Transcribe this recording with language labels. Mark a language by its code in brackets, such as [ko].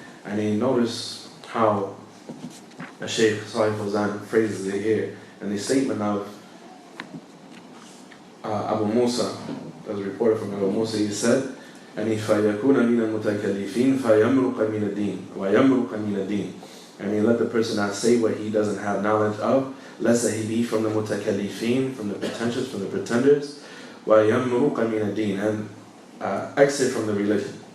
[en] And notice how Shaykh Salih Fawzan phrases it here in the statement of Abu Musa, as reported from Abu Musa. He said, [ar] فَيَكُونَ مِنَ الْمُتَكَلِّفِينَ فَيَمْرُقَ مِنَ الدِّينِ وَيَمْرُقَ مِنَ الدِّينِ. [en] Let the person not say what he doesn't have knowledge of, lest that he be from the mutakallifin, from the pretentious, from the pretenders, [ar] وَيَمْرُقَ مِنَ الدِّينِ, [en] and exit from the religion.